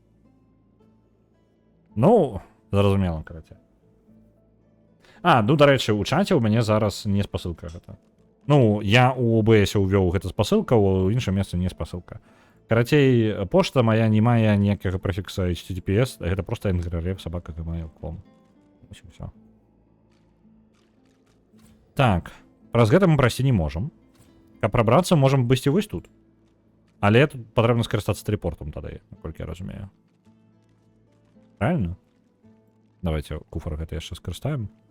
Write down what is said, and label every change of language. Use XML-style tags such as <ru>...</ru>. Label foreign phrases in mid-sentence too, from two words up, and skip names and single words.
<be>Ну, зразумела, карацей. Ну, дарэчы, у чаце ў мяне зараз не спасылка гэта. Ну, я у OBS увёў гэта спасылка, у іншым месцы не спасылка. Карацей, пошта моя не мае ніякага прэфікса HTTPS, гэта просто angry.ref@gmail.com. Вось і ўсё. Так, праз гэта мы прайсці не можам. Каб прабрацца, можам бысці вось тут. Але тут патрэбна скарыстацца тэлепортам тады, наколькі я разумею. Правильно? Давайте куфар гэта яшчэ скарыстаем.</be>